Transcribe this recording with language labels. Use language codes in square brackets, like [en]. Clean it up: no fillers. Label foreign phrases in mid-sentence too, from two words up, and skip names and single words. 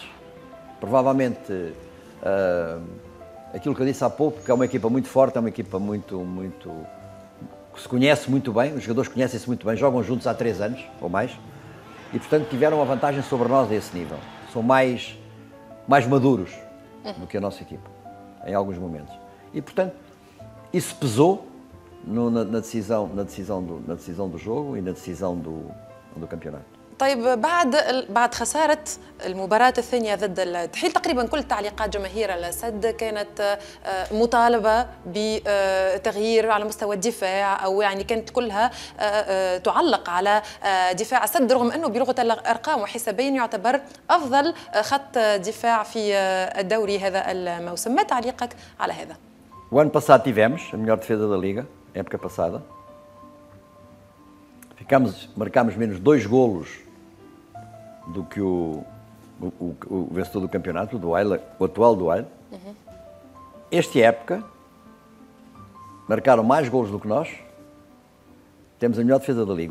[pt] Provavelmente, aquilo que eu disse há pouco, que é uma equipa muito forte, é uma equipa que se conhece muito bem, os jogadores conhecem-se muito bem, jogam juntos há 3 anos ou mais, e portanto tiveram uma vantagem sobre nós a esse nível. São mais maduros do que a nossa equipa, em alguns momentos. E portanto, isso pesou na decisão do jogo e na decisão do campeonato. [ar] طيب بعد خسارة المباراة الثانية ضد التحيل تقريبا كل تعليقات جماهير الأسد كانت مطالبة بتغيير على مستوى الدفاع أو يعني كانت كلها تعلق على دفاع السد رغم أنه بلغة الأرقام وحسابين يعتبر أفضل خط دفاع في الدوري هذا الموسم. ما تعليقك على هذا؟ [pt] O ano passado tivemos a melhor defesa da Liga, época passada. Marcámos menos 2 golos do que o vencedor do campeonato, o atual Duarte. Esta época, marcaram mais golos do que nós, temos a melhor defesa da Liga.